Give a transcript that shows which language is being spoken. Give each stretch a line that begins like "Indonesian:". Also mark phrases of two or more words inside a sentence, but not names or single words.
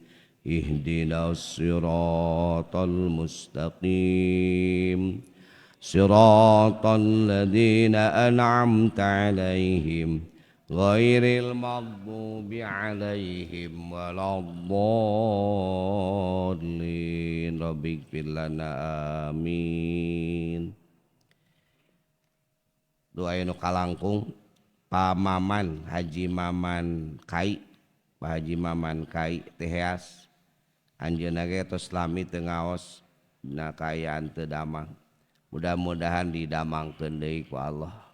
Arabic: اهدنا الصراط المستقيم. صراط الذين أنعمت عليهم غير المغضوب عليهم ولا الضالين. ربي اغفر لنا آمين.
Sundanese: Doa nu kalangkung Pamaman Haji Maman Kai, Pak Haji Maman Kai teheas anjeunna ge tos lami teu ngaos dina kaayaan teu damang, mudah-mudahan didamangkeun deui ku Allah.